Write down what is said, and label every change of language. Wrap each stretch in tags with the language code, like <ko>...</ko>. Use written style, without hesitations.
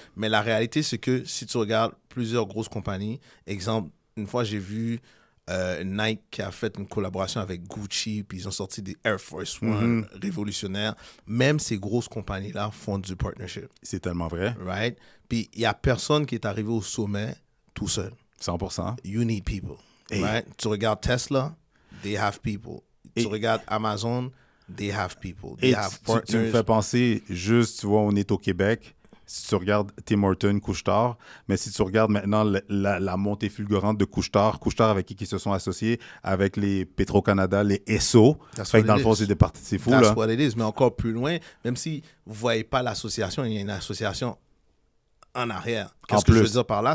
<fr>Mais la réalité, c'est que si tu regardes plusieurs grosses compagnies, exemple, une fois, j'ai vu Nike qui a fait une collaboration avec Gucci, puis ils ont sorti des Air Force One révolutionnaires. Même ces grosses compagnies-là font du partnership. C'est tellement vrai.</fr> <en>Right?</en> <fr>Puis il n'y a personne qui est arrivé au sommet tout seul. 100%.</fr> <en>You need people. Right?</en> <fr>Tu regardes</fr> <en>Tesla, they have people. Tu regardes Amazon, they have people. They have partners.</en> <fr>Tu me fais penser, juste, tu vois, on est au Québec. Si tu regardes Tim Hortons, Couche-Tard, mais si tu regardes maintenant la montée fulgurante de Couche-Tard avec qui ils se sont associés, avec les Petro-Canada, les Esso. Fait que dans le fond, c'est des parties, c'est fou, là.</fr> <en>That's what it is.</en> <fr>Mais encore plus loin, même si vous ne voyez pas l'association, il y a une association en arrière. Qu'est-ce que je veux dire par là?</fr>